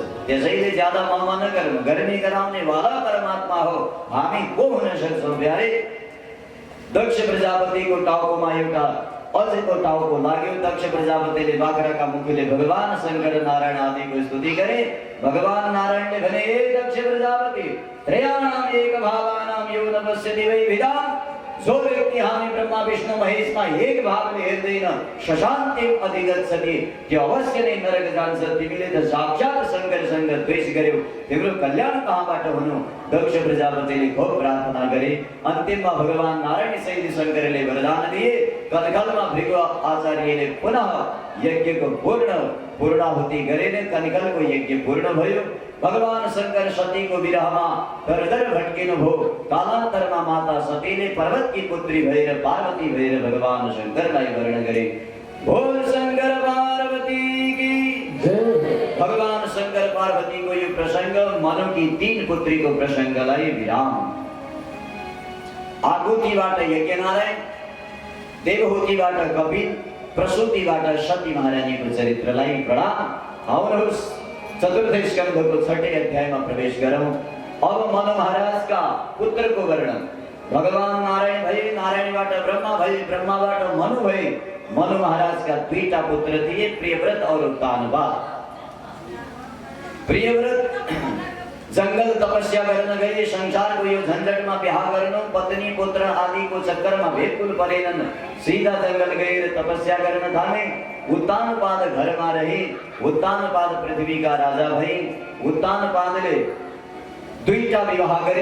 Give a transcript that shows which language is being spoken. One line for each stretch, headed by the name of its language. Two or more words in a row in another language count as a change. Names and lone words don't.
Nepali: त्यसैले ज्यादा ममा नगर्नु। गर्ने गराउने वाला परमात्मा हो। हामी को हुन सक्छौं प्यारे। दक्ष प्रजापतिको टाउकोमा एउटा अझको टाउको लाग्यो। दक्ष प्रजापतिले बाख्राका मुखले भगवान शंकर नारायण आदिको स्तुति गरे। भगवान नारायणले भने हे दक्ष प्रजापति
Sanskrit: त्रयाणाम एक भावानाम यो न पश्यति वै विदाम।
Nepali: जो व्यक्ति हामी ब्रह्मा विष्णु महेशमा एक भागले हेर्दैन
Sanskrit: शशान्तिम अधिगच्छति
Nepali: त्यो अवश्य नै नरक जान्छ। तिमीले त साक्षात शंकरसँग द्वेष गर्यौ। तिम्रो कल्याण कहाँबाट हुनु। दक्ष प्रजापतिले खूब प्रार्थना गरे। अन्तिममा भगवान नारायण शैली शंकरले वरदान दिए। कनखलमा भृगु आचार्यले पुनः यज्ञको पूर्णाहुति गरेर कनखलको यज्ञ पूर्ण भयो। भगवान शंकर सती को विरहमा दरदर भटकिनु भो। कालान्तरमा माता सतीले
Hindi: पर्वत की पुत्री
Nepali: भएर पार्वती भएर भगवान शंकरलाई वर्ण गरे।
Hindi: बोल शंकर पार्वती की जय।
Nepali: भगवान शंकर पार्वती को यो प्रसंग मनु की 3 पुत्री को प्रसंगलाई विराम। आहुतिबाट यज्ञनारायण, देवहूतिबाट कपिल, प्रसूतिबाट सती महारानीको चरित्रलाई प्रणाम। आउनुहोस् चतुर्थ स्कंध को 6ठे अध्यायमा प्रवेश गरौं। अब मनु महाराज का पुत्र को वर्णन। भगवान नारायण भए, नारायणबाट ब्रह्मा भए, ब्रह्माबाट मनु भए। मनु महाराज का 2टा पुत्र थिए, प्रियव्रत और उत्तानपाद। प्रियव्रत जंगल तपस्या गर्न गए। संसारको यो झन्झटमा बिहा गर्नु पत्नी पुत्र आदिको चक्करमा भेदकुल परेनन्। सीधा जंगल गएर तपस्या गर्न थाले। उत्तानपाद घरमा रहे। उत्तानपाद पृथ्वीका राजा भए। उत्तानपादले दुईटा विवाह गरे।